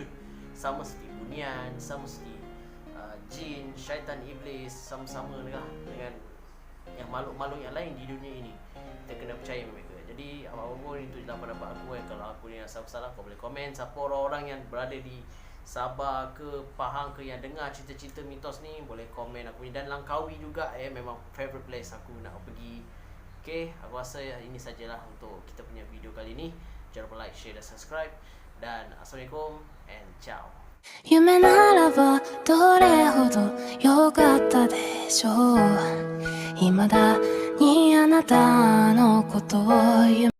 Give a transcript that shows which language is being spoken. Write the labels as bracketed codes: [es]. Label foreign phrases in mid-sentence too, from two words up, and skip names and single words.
[ms] Sama seperti bunian, sama seperti jin, syaitan, iblis, sama-sama dengan yang makhluk-makhluk yang lain di dunia ini. Kita kena percaya mereka. Jadi apa-apa pun itu adalah pendapat aku. Kalau aku ni rasa salah, kau boleh komen. Siapa orang-orang yang berada di Sabah ke Pahang ke yang dengar cerita-cerita mitos ni, boleh komen aku ni. Dan Langkawi juga memang [en] favorite place [ms] aku nak pergi. Okay, aku rasa ini sajalah untuk kita punya video kali ni. Jangan lupa like, share dan subscribe. Dan Assalamualaikum and ciao. [ja] 夢ならばどれほど良かったでしょう。未だにあなたのことを夢